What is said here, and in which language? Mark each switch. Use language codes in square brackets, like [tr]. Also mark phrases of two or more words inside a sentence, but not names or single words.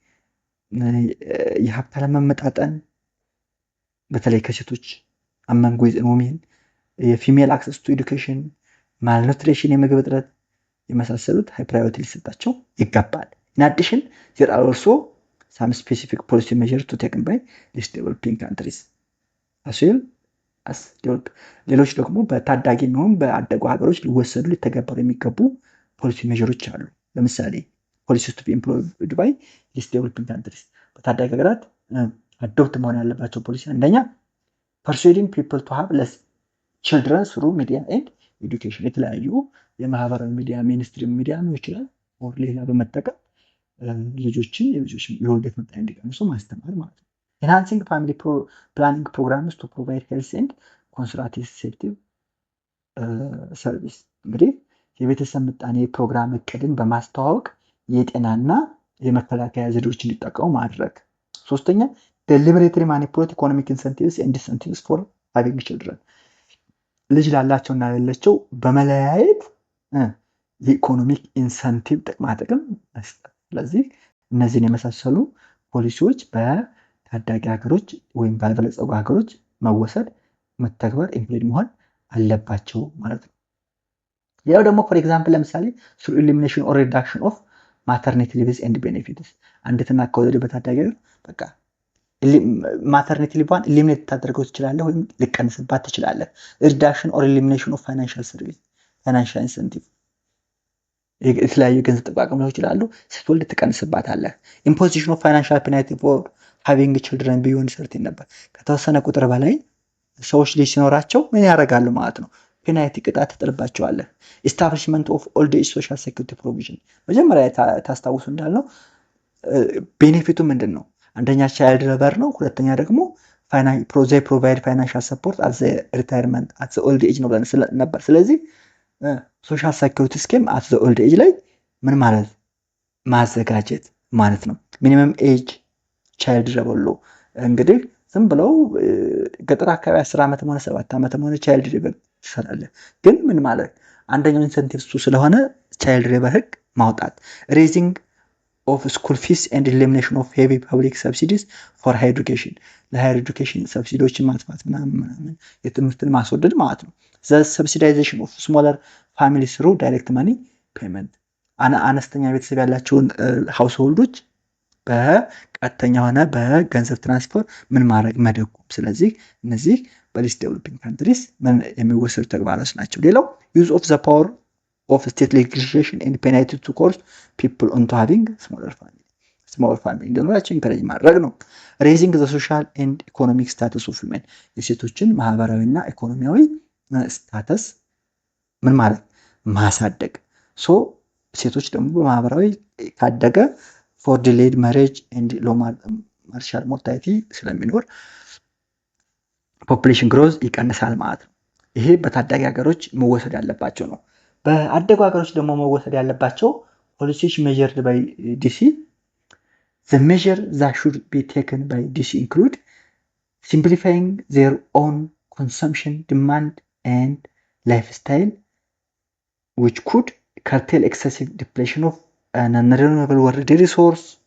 [am] የሀብት አለመመጣጠን በተለይ ከሴቶች [en] among women የፊሜል access to education malnutrition [am] የምግብ እጥረት የመሳሰሉት [en] high priority [am] ሊሰጣቸው ይገባል [en] in addition there are also some specific policy measures to taken by these developing countries as well as [am] ሌሎች ደግሞ በታዳጊ ነው በአደጉ ሀገሮች ሊወሰዱ ሊተገበሩ የሚገቡ ፖሊሲ ሜጀሮች አሉ ለምሳሌ [en] policies to be employed by these developing countries [am] በታዳጊ ሀገራት አዶፕት መሆን ያለባቸው ፖሊሲ አንደኛ [en] persuading people to have less children through media and education [am] የተለያዩ የማህበራዊ ሚዲያ ሚኒስትሪ ሚዲያ ነው ይችላል or ሌላ በመጠቀም ልጆችን የውልደት መጠን እንዲቀንሱ ማስተማር ማለት ነው [en] enhancing family planning programs to provide health and contraceptive [am] service እንግዲህ የቤተሰብ ምጣኔ ፕሮግራም እቅድን በማስተዋወቅ የጤናና የመከላከያ ዘዴዎችን እንዲጠቀሙ ማድረግ ሶስተኛ [en] deliberately manipulate economic incentives and disincentives for having children [am] ልጅ ላላቸውና ለሌላቸው በመለያየት [en] economic incentive [am] ጥቅም መስጠት ስለዚህ እነዚህን የመሳሰሉ ፖሊሲዎች በታዳጊ ሀገሮች ወይም ባልበለጸጉ ሀገሮች መወሰድ መተግበር ኢምፕሊድ መሆን አለባቸው ማለት ነው ሌላው ደግሞ [en] for example ለምሳሌ through elimination or reduction of maternity leaves and benefits [am] አንዲትና ከወለደ በታዳጊ በቃ [en] maternity leave eliminate [am] ታደርገው ትችላለህ ወይም ሊቀንስባት ትችላለህ [en] reduction or elimination of financial service financial incentive [am] የተለያዩ ገንዘብ ጥቅም ሊሆን ይችላሉ ስትወልድ ትቀንስባታለህ [en] imposition of financial penalty for having children beyond certain [am] ነበር ከተወሰነ ቁጥር በላይ ሰዎች ልጅ ሲኖራቸው ምን ያደርጋሉ ማለት ነው ፔናልቲ ቅጣት ተጥልባቸዋለህ [en] establishment of old age social security provision [am] መጀመሪያ ታስታውሱ እንዳልነው ቤኔፊቱ ምንድነው አንደኛ child labor ነው ሁለተኛ ደግሞ [en] provide financial support at the retirement at the old age [am] ነው ብለን ነበር ስለዚህ [en] social security [am] ስኪም [en] at the old age [am] ላይ ምን ማለት ማዘጋጀት ማለት ነው [en] minimum age child labor law [am] እንግዲህ ዝም ብለው ገጠር አካባቢ 10 ዓመት ሆነ 7 ዓመት ሆነ [en] child labor [am] ይሰራል ግን ምን ማለት አንደኛው ኢንሰንቲቭ ስለሆነ [en] child labor [am] ህግ ማውጣት [en] raising of school fees and elimination of heavy public subsidies for higher education ለhigher education subsidiዎችን [am] ማጥፋት ምናምን የትምህርትን ማስወደድ ማለት ነው [en] the subsidization of smaller families through direct money payment [am] አነስተኛ ቤተሰብ ያላቸውን ሃውስሆልዶች በቀጥተኛ ሆነ በገንዘብ ትራንስፈር ምን ማድረግ መደጎም ስለዚህ እነዚህ [en] least developing countries [am] ምን የሚወሰዱ ተግባራት ናቸው [en] ሌላው use of the power of state legislation and penalty to coerce people into having small family እንደሆነችን encourage [am] ማድረግ ነው [en] raising the social and economic status of women [am] የሴቶችን ማህበራዊና ኢኮኖሚያዊ ስታተስ ምን ማለት ማሳደግ ሶ ሴቶች ደግሞ በማህበራዊ ካደገ [en] for delayed marriage and low martial mortality ስለሚኖር population growth [am] ይቀንሳል ማለት ነው ይሄ በታዳጊ ሀገሮች መወሰድ ያለባቸው ነው በአደጉ ሀገሮች ደግሞ መወሰድ ያለባቸው [en] policies measured by DC the measure that should be taken by DC include simplifying their own consumption demand and lifestyle which could curtail excessive depletion of an unrenewable world resource